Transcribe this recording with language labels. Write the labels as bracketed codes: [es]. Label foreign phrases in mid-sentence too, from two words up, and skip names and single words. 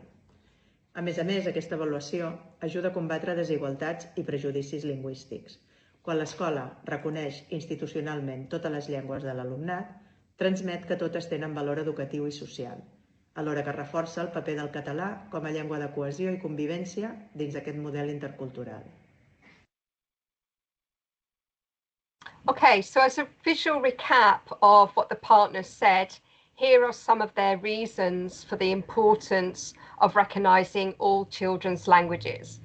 [ca] A més, aquesta avaluació ajuda a combatre desigualtats i prejudicis lingüístics. Quan l'escola reconeix institucionalment totes les llengües de l'alumnat, transmet que totes tenen valor educatiu i social, alhora que reforça el paper del català com a llengua de cohesió i convivència dins d'aquest model intercultural. [en] Okay, so as a visual recap of what the partners said, here are some of their reasons for the importance of recognising all children's languages.